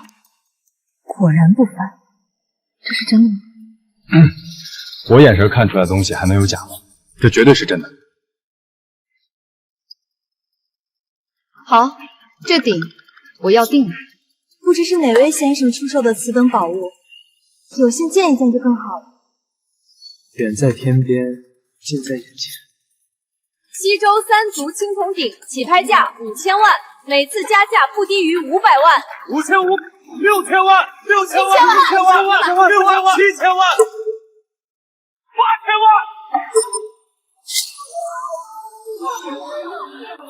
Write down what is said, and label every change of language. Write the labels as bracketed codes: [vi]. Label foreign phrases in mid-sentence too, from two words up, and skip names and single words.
[zh] 果然不凡。這是真的嗎？我眼神看出來的東西還能有假嗎？這絕對是真的。好，這鼎我要定了。不知是哪位先生出售的此等寶物，有幸見一見就更好了。遠在天邊，近在眼前。西周三足青銅鼎，起拍價5000萬，每次加價不低於500萬。 5500。6000萬，6000萬，6000萬，6000萬，7000萬，8000萬，